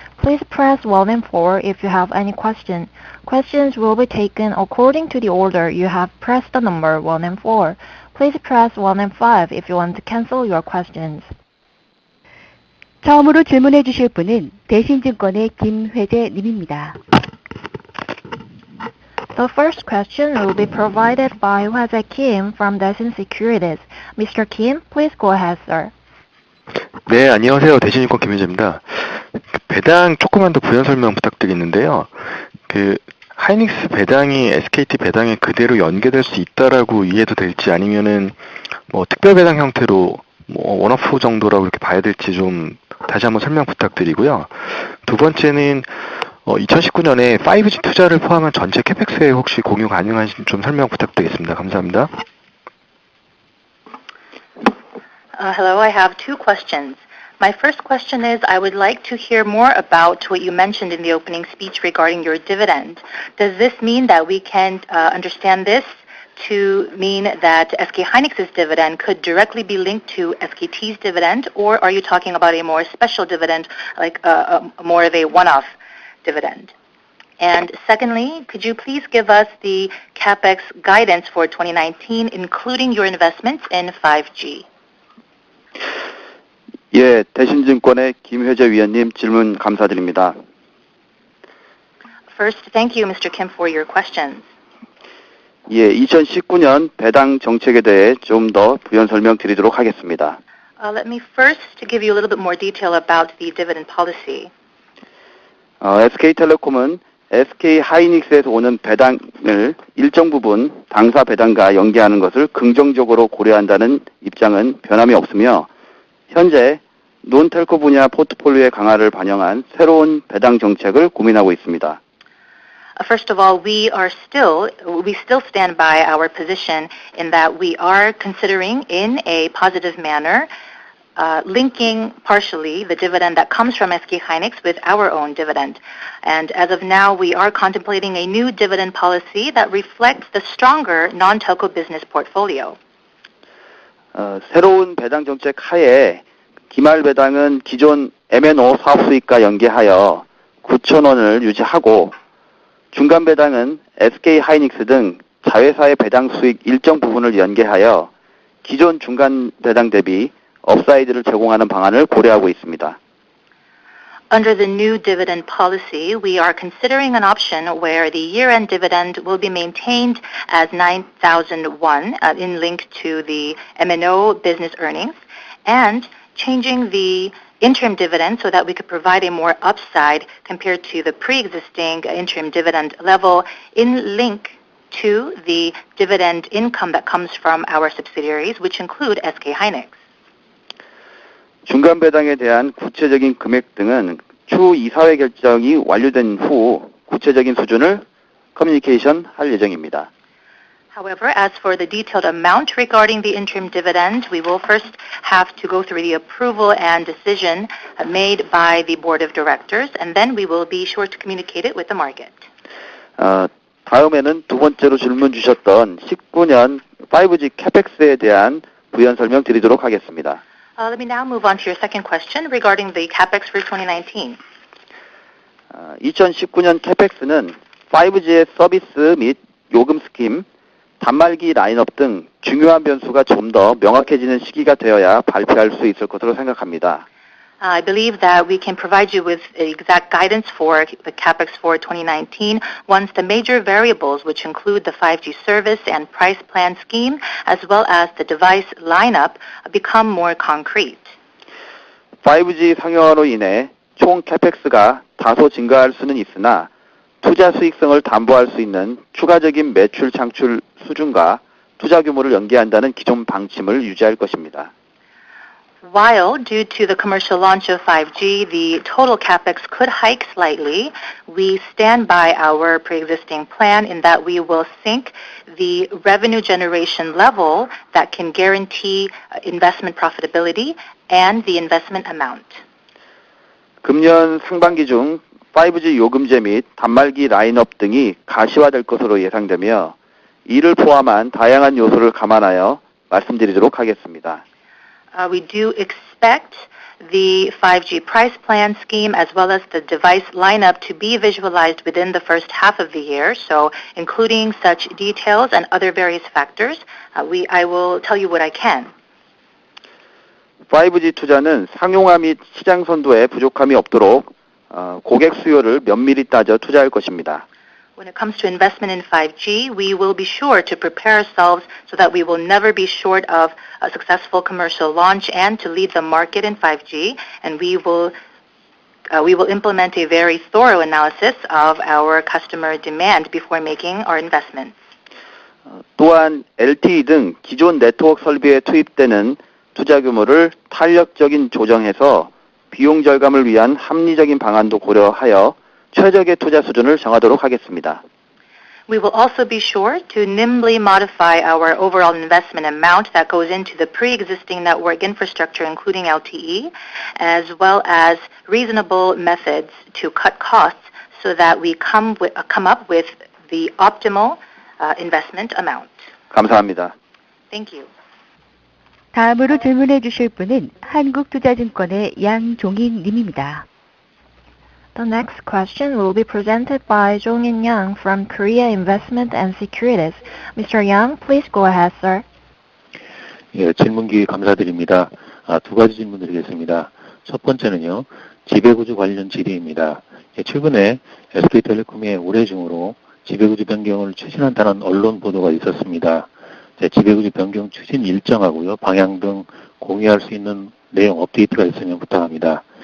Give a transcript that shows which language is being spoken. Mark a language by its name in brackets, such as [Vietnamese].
[English] Please press 1 and 4 if you have any question. Questions will be taken according to the order you have pressed the number 1 and 4. Please press 1 and 5 if you want to cancel your questions. [Korean] 처음으로 질문해 주실 분은 대신증권의 김회재 님입니다. [English] The first question will be provided by Hwajae Kim from Daishin Securities. Mr. Kim, please go ahead, sir. [Korean] 네, 안녕하세요. 대신증권 김현재입니다. 배당 조금만 더 부연 설명 부탁드리는데요. 하이닉스 배당이 SKT 배당에 그대로 연계될 수 있다라고 이해도 될지 아니면은 특별 배당 형태로 원오프 정도라고 이렇게 봐야 될지 좀 다시 한번 설명 부탁드리고요. 두 번째는 2019년에 5G 투자를 포함한 전체 캐펙스에 혹시 공유 가능하신 좀 설명 부탁드리겠습니다. 감사합니다. [English] Hello, I have two questions. My first question is, I would like to hear more about what you mentioned in the opening speech regarding your dividend. Does this mean that we can understand this to mean that SK hynix's dividend could directly be linked to SKT's dividend, or are you talking about a more special dividend, like more of a one-off dividend? And secondly, could you please give us the CapEx guidance for 2019, including your investments in 5G? [Korean] 예, 대신증권의 김회재 위원님 질문 감사드립니다. [English] First, thank you, Mr. Kim, for your questions. [Korean] 예, 2019년 배당 정책에 대해 좀 더 부연 설명 드리도록 하겠습니다. [English] Let me first give you a little bit more detail about the dividend policy. [Korean] SK텔레콤은 SK 하이닉스에서 오는 배당을 일정 부분 당사 배당과 연계하는 것을 긍정적으로 고려한다는 입장은 변함이 없으며 현재 논텔코 분야 포트폴리오의 강화를 반영한 새로운 배당 정책을 고민하고 있습니다. [English] First of all, we still stand by our position in that we are considering in a positive manner linking partially the dividend that comes from SK hynix with our own dividend. And as of now, we are contemplating a new dividend policy that reflects the stronger non-telco business portfolio. [Korean] 새로운 배당 정책 하에 기말 배당은 기존 MNO 사업 수익과 연계하여 9,000원을 유지하고 중간 배당은 SK 하이닉스 등 자회사의 배당 수익 일정 부분을 연계하여 기존 중간 배당 대비 업사이드를 제공하는 방안을 고려하고 있습니다. [English] Under the new dividend policy, we are considering an option where the year-end dividend will be maintained as 9,001 in link to the MNO business earnings, and changing the interim dividend so that we could provide a more upside compared to the pre-existing interim dividend level in link to the dividend income that comes from our subsidiaries, which include SK hynix. [Korean] 중간 배당에 대한 구체적인 금액 등은 추후 이사회 결정이 완료된 후 구체적인 수준을 커뮤니케이션 할 예정입니다. [English] However, as for the detailed amount regarding the interim dividend, we will first have to go through the approval and decision made by the board of directors, and then we will be sure to communicate it with the market. [Korean] 다음에는 두 번째로 질문 주셨던 19년 5G CapEx에 대한 부연 설명 드리도록 하겠습니다. [English] Let me now move on to your second question regarding the CapEx for 2019. [Korean] 2019년 CapEx는 5G의 서비스 및 요금 스킴, 단말기 라인업 등 중요한 변수가 좀 더 명확해지는 시기가 되어야 발표할 수 있을 것으로 생각합니다. [English] I believe that we can provide you with exact guidance for the CapEx for 2019 once the major variables, which include the 5G service and price plan scheme, as well as the device lineup, become more concrete. [Korean] 5G 상용화로 인해 총 CapEx가 다소 증가할 수는 있으나 투자 수익성을 담보할 수 있는 추가적인 매출 창출 수준과 투자 규모를 연계한다는 기존 방침을 유지할 것입니다. [English] While, due to the commercial launch of 5G, the total capex could hike slightly, we stand by our pre-existing plan in that we will sync the revenue generation level that can guarantee investment profitability and the investment amount. [Korean] 금년 상반기 중 5G 요금제 및 단말기 라인업 등이 가시화될 것으로 예상되며 이를 포함한 다양한 요소를 감안하여 말씀드리도록 하겠습니다. [English] We do expect the 5G price plan scheme as well as the device lineup to be visualized within the first half of the year. So including such details and other various factors, I will tell you what I can. [Korean] 5G 투자는 상용화 및 시장 선도에 부족함이 없도록 고객 수요를 면밀히 따져 투자할 것입니다. [English] When it comes to investment in 5G, we will be sure to prepare ourselves so that we will never be short of a successful commercial launch and to lead the market in 5G. And we will implement a very thorough analysis of our customer demand before making our investments. [Korean] 또한 LTE 등 기존 네트워크 설비에 투입되는 투자 규모를 탄력적인 조정해서 비용 절감을 위한 합리적인 방안도 고려하여 최적의 투자 수준을 정하도록 하겠습니다. [English] We will also be sure to nimbly modify our overall investment amount that goes into the pre-existing network infrastructure, including LTE, as well as reasonable methods to cut costs so that we come up with the optimal investment amount. [Korean] 감사합니다. [English] Thank you. [Korean] 다음으로 질문해 주실 분은 한국투자증권의 양종인 님입니다. [English] The next question will be presented by Jong-in Yang from Korea Investment and Securities. Mr. Yang, please go ahead, sir. [Korean] 예, 질문 기회 감사드립니다. 두 가지 질문 드리겠습니다. 첫 번째는요, 지배구조 관련 질의입니다. 최근에 SK텔레콤이 올해 중으로 지배구조 변경을 추진한다는 언론 보도가 있었습니다. 지배구조 변경 추진 일정하고요, 방향 등 공유할 수 있는 내용 업데이트가 있으면 부탁합니다.